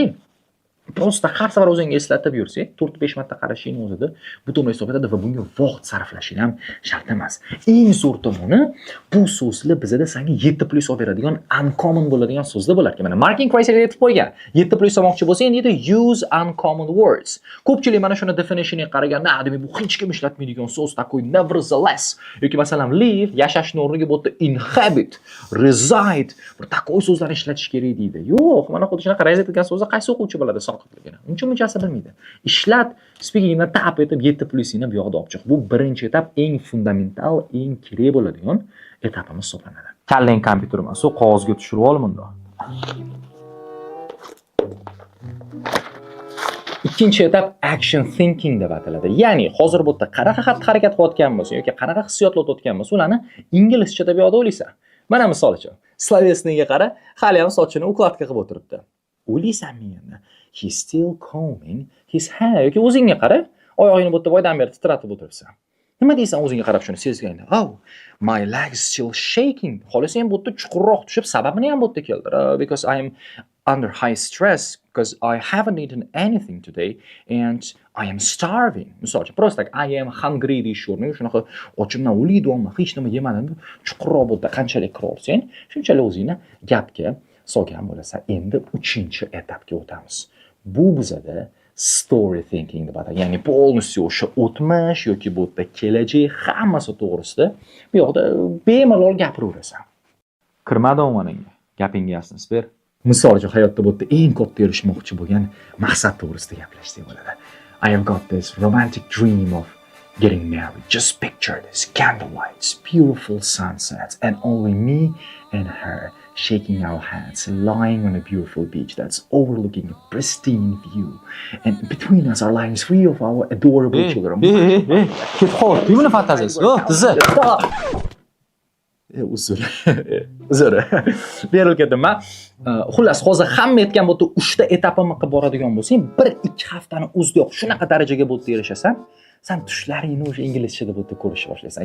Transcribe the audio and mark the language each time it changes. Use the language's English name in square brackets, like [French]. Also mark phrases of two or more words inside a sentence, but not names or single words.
[Uzbek] Prosta har safar o'zingga eslatib yursang, 4-5 marta qarashing o'zida butun hisob etadi va bunga vaqt sarflashing ham shart emas. Eng zo'r tomoni, bu so'zlar bizda senga 7+ olib beradigan uncommon bo'ladigan so'zlar bo'lar ekan. Mana [English] marking criteria [Uzbek] deb qo'ygan. 7+ olmoqchi bo'lsang, deydi [English] use uncommon words. [Uzbek] Ko'pchilik mana shuni definitioniga qaraganda, demak bu hech kim ishlatmaydigan so'z, takoy nevertheless yoki masalan live, yashashning o'rniga bu yerda [English] inhabit, reside, [Uzbek] bir takoy so'zlarni ishlatish kerak deydi. Yo'q, mana xuddi shunaqa reside degan so'zni qaysi o'quvchi biladi? Uncha-munchasi bilmaydi. Ishlat, speakingni tap etib 7+ni bu yoqda olib chiq. Bu birinchi etap, eng fundamental, eng kerak bo'ladigan etapimiz hisoblanadi. Kallang kompyuter emas, u qog'ozga tushirib ol bunda. Ikkinchi etap [English] action thinking [Uzbek] deb ataladi. Ya'ni hozir bu yerda qanaqa xatti-harakat qilayotgan bo'lsa yoki qanaqa hissiyotlar o'tayotgan bo'lsa, ularni inglizchada bu yoqda o'ylaysan. Mana misol uchun, slovesniga qara, hali ham sochini ukladka qilib o'tiribdi. O'ylaysanmi endi? [English] He's still combing his hair. [Uzbek] Yoki o'zingga qara, oyog'ingni bu yerda boydan beri titratib o'tiribsan. Nima deysan o'zingga qarab shuni sezganda? [English] Oh, my legs still shaking. [Uzbek] Xohlasa ham bu yerda chuqurroq tushib, sababini ham bu yerda keltir. [English] Because I am under high stress because I haven't eaten anything today and I am starving. [Uzbek] Misol uchun, prosta [English] I am hungry [Uzbek] deyish o'rniga shunaqa ochimdan o'layapman, hech nima yemadim. Chuqurroq bu yerda qanchalik qira olsang, shunchalik o'zingni gapga solgan bo'lasan. Endi 3-etapga o'tamiz. Bu bizada [English] story thinking [Uzbek] deb ataladi. Ya'ni polностью o'sha o'tmish yoki bu yerda kelajak hammasi to'g'risida bu yoqda bemalol gapiraverasan. Kirmadi omoningga. Gapingga yasnib ber. Misol uchun hayotda bu yerda eng katta erishmoqchi bo'lgan maqsad to'g'risida gaplashsak bo'ladi. [English] I have got this romantic dream of getting married. Just picture this, candlelights, beautiful sunsets, and only me and her shaking our hands, lying on a beautiful beach that's overlooking a pristine view. And between us are lying 3 of our adorable children. [Uzbek] Ket qol, buni fantaziyasi. Tizi. Uzr. Berilib ketdim men. Xullas, hozir hamma aytgan bu 3 ta etapimni qilib boradigan bo'lsang, 1-2 haftani o'zidayoq shunaqa darajaga bu yerda erishasan, sen tushlaringni o'sha inglizchada bu yerda ko'rishni boshlaysan.